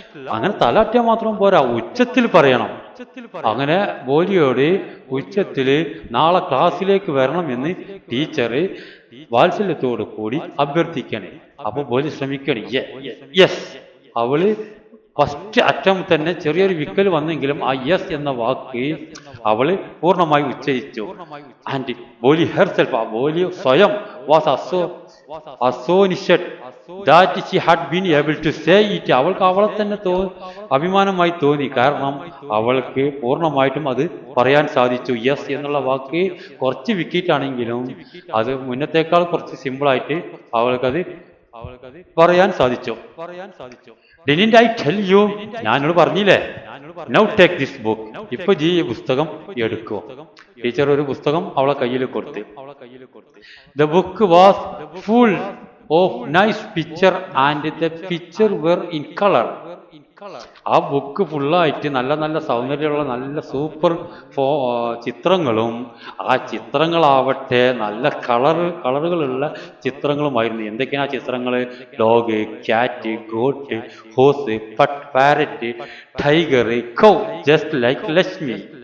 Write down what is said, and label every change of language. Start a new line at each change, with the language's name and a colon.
Malayalam: അങ്ങനെ തലയാട്ടിയാൽ മാത്രം പോരാ, ഉച്ചത്തിൽ പറയണം. അങ്ങനെ ബോലിയോട് ഉച്ചത്തില് നാളെ ക്ലാസ്സിലേക്ക് വരണം എന്ന് ടീച്ചർ വാത്സല്യത്തോടു കൂടി അഭ്യർത്ഥിക്കണേ. അപ്പൊ ബോലി ശ്രമിക്കണേ. യെസ്. അവള് ഫസ്റ്റ് അറ്റംപ്റ്റ് തന്നെ ചെറിയൊരു വിക്കൽ വന്നെങ്കിലും ആ യെസ് എന്ന വാക്ക് അവള് പൂർണ്ണമായി ഉച്ചരിച്ചു.
English: And Boli herself, Boli സ്വയം was astonished that she had been able to say it.
Malayalam: അവൾക്ക് അവളെ തന്നെ അഭിമാനമായി തോന്നി. കാരണം അവൾക്ക് പൂർണ്ണമായിട്ടും അത് പറയാൻ സാധിച്ചു. യെസ് എന്നുള്ള വാക്ക് കുറച്ച് വിക്കിട്ടാണെങ്കിലും അത് മുന്നത്തേക്കാൾ കുറച്ച് സിമ്പിളായിട്ട് അവൾക്കത് പറയാൻ സാധിച്ചു.
English: Didn't I tell you?
Malayalam: ഞാനോട് പറഞ്ഞില്ലേ?
English: Now take this book.
Malayalam: ഇപ്പൊ ഈ പുസ്തകം എടുക്കോ. ടീച്ചർ ഒരു പുസ്തകം അവളെ കയ്യിൽ കൊടുത്തു.
English: The book was full of nice picture and the picture were in color.
Malayalam: ആ ബുക്ക് ഫുള്ളായിട്ട് നല്ല നല്ല സൗന്ദര്യമുള്ള നല്ല സൂപ്പർ ചിത്രങ്ങളും ആ ചിത്രങ്ങളാവട്ടെ നല്ല കളറുകളുള്ള ചിത്രങ്ങളുമായിരുന്നു. എന്തൊക്കെയാണ് ആ ചിത്രങ്ങൾ?
English: Dog, cat, goat, horse, parrot, tiger, cow, just like Lakshmi.